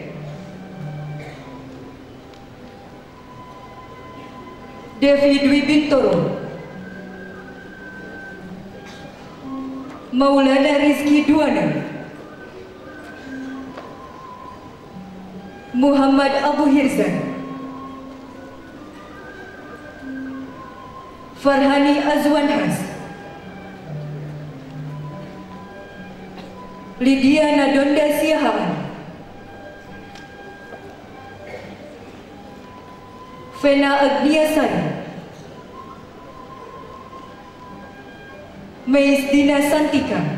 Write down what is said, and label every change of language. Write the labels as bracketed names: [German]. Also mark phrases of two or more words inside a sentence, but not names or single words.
[Indonesian] Devi Dwi Bintoro, Maulana Rizky Duana, Muhammad Abu Hirzan, Farhani Azwan Has, Lydia Nadonda Siahaan, Vena Agniasari, Meis Dina Santika,